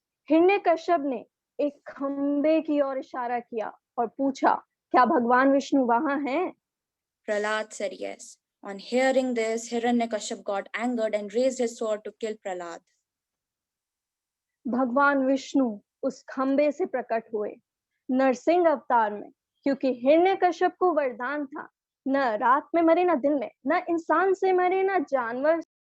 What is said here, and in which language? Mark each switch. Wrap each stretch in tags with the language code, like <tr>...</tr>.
<hi>हिरण्यकश्यप ने एक खंबे की ओर इशारा किया और पूछा, क्या भगवान विष्णु वहां हैं?</hi> <en>Prahlad said yes. On hearing this, Hiranyakashipu got angered and raised his sword to kill Prahlad.</en> <hi>भगवान विष्णु उस खंबे से प्रकट हुए नरसिंह अवतार में, क्योंकि हिरण्यकश्यप को वरदान था, न रात में मरे न दिन में, न इंसान से मरे न जानवर.</hi>